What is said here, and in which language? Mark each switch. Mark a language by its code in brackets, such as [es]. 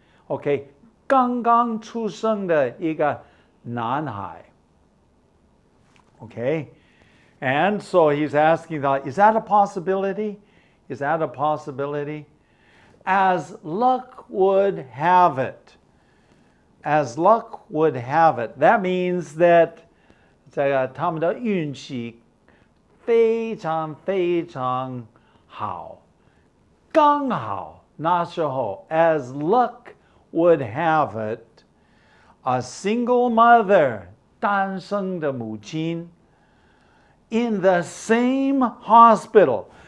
[zh] Okay, 刚刚出生的一个男孩. [en] Okay, and so he's asking that, is that a possibility? Is that a possibility? As luck would have it. As luck would have it. That means that [zh] 他们的运气非常非常好。刚好那时候 [en] as luck would have it, a single mother [zh] 单身的母亲 [en] in the same hospital.